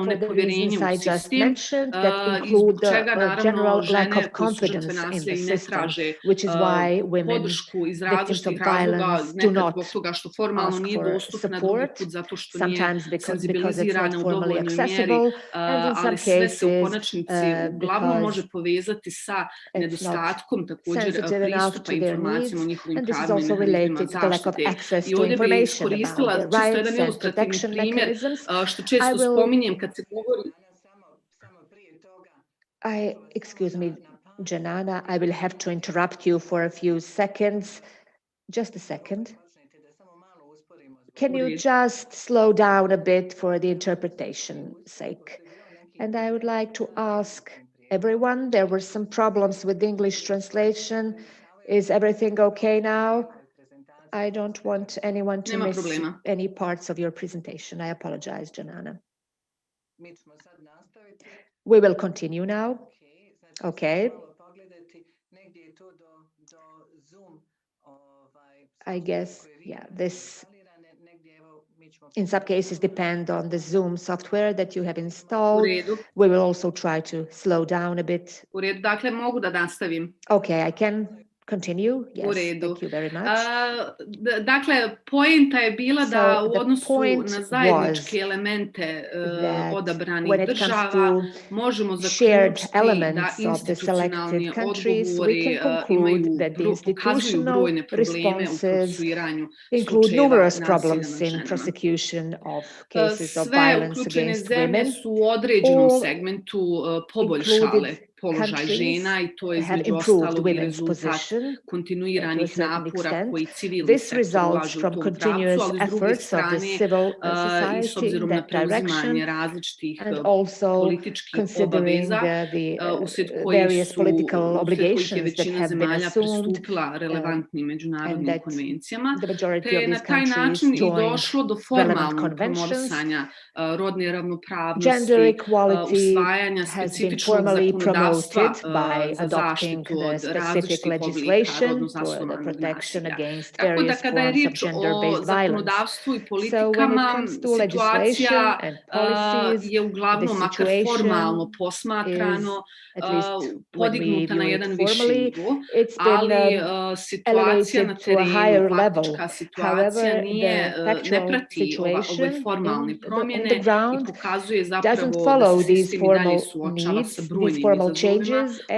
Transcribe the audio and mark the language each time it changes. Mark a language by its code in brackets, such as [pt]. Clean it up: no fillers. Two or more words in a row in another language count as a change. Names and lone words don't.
[bs] nepovjerenje u sistem i zbog čega naravno žene koje su žrtve nasilja i ne traže podršku iz različitih razloga, nekad zbog toga što formalno nije dostupna, drugi put zato što nije senzibilizirana u dovoljnoj mjeri, ali sve se u konačnici uglavnom može povezati sa nedostatkom također pristupa informacijama o njihovim pravima i mehanizmima zaštite. I ovdje bih iskoristila čisto jedan ilustrativni primjer, što često spominjem kad se govori... [en] Excuse me, Janana, I will have to interrupt you for a few seconds. Just a second. Can you just slow down a bit for the interpretation sake? And I would like to ask everyone, there were some problems with the English translation. Is everything okay now? I don't want anyone to [bs] Nema [en] miss [bs] problema. [en] any parts of your presentation. I apologize, Janana. [bs] Mi ćemo sad nastaviti. [en] We will continue now. Okay. [bs] Malo pogledati, negdje je to do Zoom, [en] I guess, [bs] koje vi [en] yeah, [bs] imate [en] this [bs] instalirane, negdje evo mi ćemo [en] in some cases depend on the Zoom software that you have [bs] U [en] installed. [bs] redu. [en] We will also try to slow down a bit. [bs] U redu, dakle mogu da nastavim. [en] Okay, I can continue. [bs] U [en] Yes, [bs] redu. [en] thank you very much. [bs] Dakle, poenta je bila da [en] So [bs] u [en] the [bs] odnosu [en] point [bs] na zajedničke [en] was [bs] elemente [en] that [bs] odabranih [en] when it comes [bs] država [en] to [bs] možemo [en] shared [bs] zaključiti da [en] elements of the [bs] institucionalni [en] selected countries, we [bs] odgovori [en] can conclude [bs] imaju, [en] that the [bs] pokazuju [en] institutional [bs] brojne probleme u [en] responses [bs] procesuiranju [en] include [bs] slučajeva [en] numerous [bs] nasilja [en] problems [bs] nad [en] in [bs] ženama. [en] prosecution of cases of [bs] Sve [en] violence [bs] uključene [en] against [bs] zemlje [en] women. [bs] su u određenom [en] All [bs] segmentu poboljšale [en] included [bs] položaj [en] countries [bs] žena i to je [en] have [bs] između [en] improved [bs] ostalog i [en] women's [bs] rezultat [en] position to a [bs] kontinuiranih [en] certain [bs] napora [en] extent. [bs] koji civilni [en] This [bs] sektor [en] results [bs] ulaže u [en] from [bs] tom pravcu, [en] continuous [bs] ali s druge [en] efforts of the [bs] strane [en] civil [bs] i s [en] society in [bs] obzirom na [en] that direction, [bs] preuzimanje različitih [en] and also [bs] političkih [en] considering [bs] obaveza [en] the [bs] uslijed [en] various [bs] kojih [en] political [bs] je [en] obligations that [bs] većina [en] have been [bs] zemalja [en] assumed, [bs] pristupila relevantnim [en] and [bs] međunarodnim [en] that [bs] konvencijama, [en] the [bs] te [en] majority [bs] je [en] of [bs] na [en] these [bs] taj [en] countries [bs] način i [en] joined [bs] došlo do [en] relevant [bs] formalnog [en] conventions. [bs] promovisanja rodne [en] Gender [bs] ravnopravnosti, [en] equality [bs] usvajanja [en] has been [bs] specifičnog [en] formally [bs] zakonodavstva [en] promoted by [bs] za [en] adopting [bs] zaštitu [en] the [bs] od [en] specific [bs] različitih oblika [en] legislation [bs] rodno [en] for the [bs] zasnovanog [en] protection [bs] nasilja. [en] against [bs] Tako da [en] various [bs] kada je [en] forms of [bs] riječ o [en] gender-based violence. [bs] zakonodavstvu i [en] So when it [bs] politikama, [en] comes to legislation [bs] situacija [en] and policies, [bs] je [en] the [bs] uglavnom makar formalno [en] situation is, [bs] posmatrano [en] at least when we [bs] podignuta na [en] view it [bs] jedan viši [en] formally, [bs] nivo, [en] it's been [bs] ali situacija na [en] elevated to a higher [bs] terenu, [en] level. [bs] faktička situacija [en] However, [bs] nije, [en] the [bs] ne [en] factual [bs] prati ove [en] situation [bs] formalne [en] on the [bs] promjene i [en] ground [bs] pokazuje [en] doesn't [bs] zapravo da [en] follow [bs] se [en] these [bs] sistem i dalje [en] formal [bs] suočava sa [en] needs, these [bs] brojnim [en] formal [bs] izazovima [en] changes, [bs] u